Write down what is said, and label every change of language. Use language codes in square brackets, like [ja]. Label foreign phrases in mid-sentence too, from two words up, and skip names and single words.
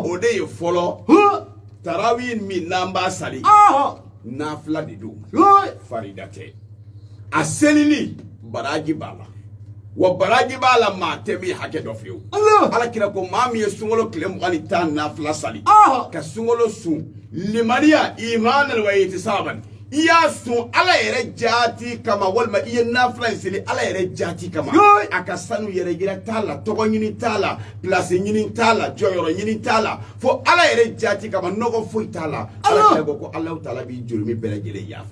[bm] o de ye fɔlɔ tarawih min n'an b'a sali nafila de don farida tɛ a selili baraji b'a la wa baraji b'a la maa tɛ min hakɛ dɔ fiyewu Ala kira ko maa min ye sunkalo tile 20 nafila sali ka sunkalo sun limaniya [ar] إيمانا واحتسابا [bm] i y'a sun Ala yɛrɛ jaati kama walima i ye nafila in seli Ala yɛrɛ jaati kama a ka sanu yɛrɛ yira t'a la tɔgɔ ɲini t'a la place ɲini t'a la jɔyɔrɔ ɲini t'a la fo Ala yɛrɛ jaati kama nɔgɔ foyi t'a la Ala kira ko Alahu Taala b'i jurumi bɛɛ lajɛlen yafa